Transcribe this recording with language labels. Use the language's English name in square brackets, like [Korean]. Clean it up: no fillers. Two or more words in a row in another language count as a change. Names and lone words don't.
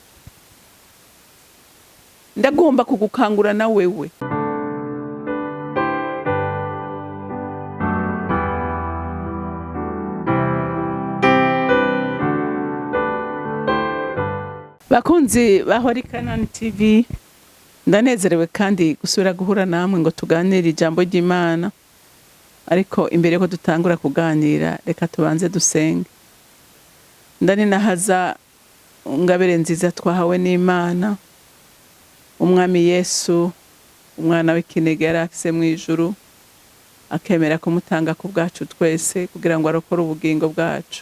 [Rundi] Ndagomba kugukangura na wewe. Bakunzi ba Holy Canaan TV, ndanezerewe kandi gusubira guhura namwe ngo tuganire ijambo ry'Imana. Ariko imbere ko dutangura kuganira reka tubanze dusenge. Ndaninahaza ngabere nziza twahawe n'Imana, umwami Yesu, umwana w'ikinege yarafise mu ijuru, akemera kumutanga ku bwacu twese kugira ngo arokore ubugingo bwacu.